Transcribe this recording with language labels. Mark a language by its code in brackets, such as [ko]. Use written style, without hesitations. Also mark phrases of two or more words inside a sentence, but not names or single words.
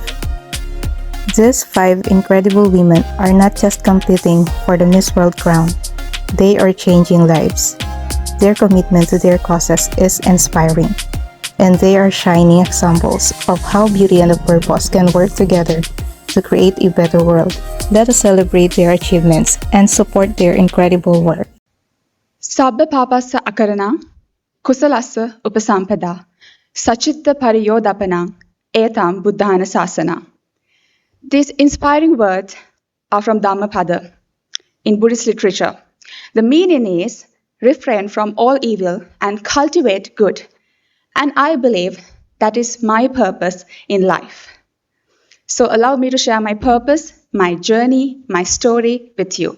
[en] These 5 incredible women are not just competing for the Miss World crown, they are changing lives. Their commitment to their causes is inspiring, and they are shining examples of how beauty and a purpose can work together to create a better world. Let us celebrate their achievements and support their incredible work. [pi] Sabba papassa akarana, kusalassa upasampada, sachitta pariyodapana, etam buddhana sasana. [en] These inspiring words are from Dhammapada in Buddhist literature. The meaning is refrain from all evil and cultivate good. And I believe that is my purpose in life. So allow me to share my purpose, my journey, my story with you.